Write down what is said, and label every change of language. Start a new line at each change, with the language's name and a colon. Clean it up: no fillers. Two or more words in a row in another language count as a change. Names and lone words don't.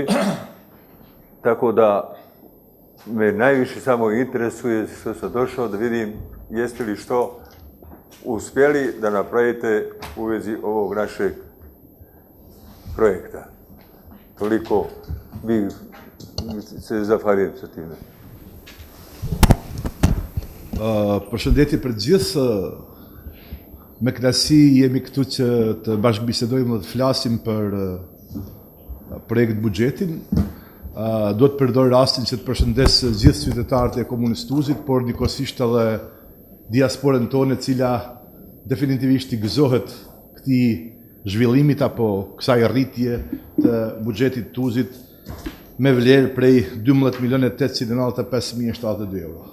Serbian: Tako da me najviše samo interesuje što sam došao da vidim jeste li što uspjeli da napravite u vezi ovog našeg projekta. Toliko bih se zahvaljujem sa time.
Albanian: Përshëndetje për gjithë, me kënaqësi jemi këtu që të bashkëbisedojmë dhe të flasim për projekt buxhetin. Do të përdor rastin që të përshëndes gjithë qytetarët e komunës Tuzit, por njëkohësisht edhe diasporën tonë e cila definitivisht i gëzohet këtij zhvillimit apo kësaj rritje të buxhetit Tuzit me vlerë prej 12.895.072 euro.